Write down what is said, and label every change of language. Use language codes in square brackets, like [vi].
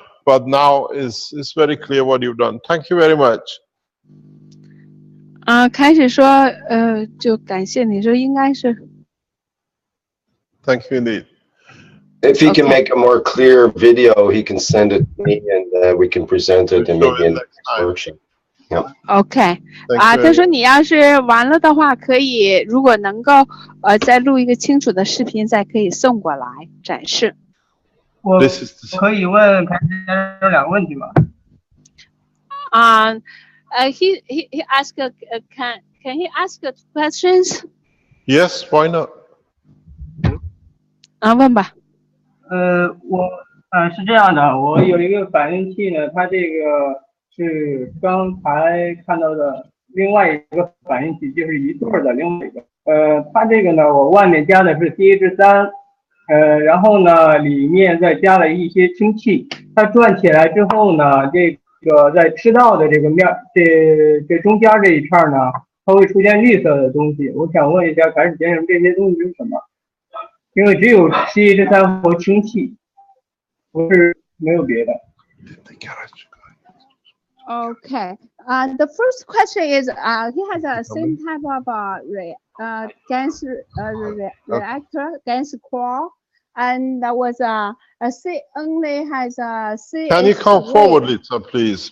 [en] But now it's very clear what you've done. Thank you very much. [zh] 开始说就感谢你说应该是 [en] Thank you indeed. If he can make a more clear video, he can send it to me and we can present it and maybe in the next workshop. Yeah. [zh] OK 他说你要是完了的话，可以如果能够再录一个清楚的视频，再可以送过来展示。我可以问凯先生2个问题吗 [en] ？He asked can he ask 2 questions? Yes, why not? [zh] 问吧。我是这样的，我有一个反应器呢，它这个是刚才看到的另外一个反应器，就是一对的另外一个。它这个呢，我外面加的是 CH3，然后呢，里面再加了一些氢气。它转起来之后呢，这个在吃到的这个面，这中间这一片呢，它会出现绿色的东西。我想问一下，凯史先生，这些东西是什么？因为只有 CH3 和氢气，不是没有别的。 [en] Okay. The first question is he has a same type of gas reactor, gas core, and that was only has a C. Can you come forward, Lisa, please?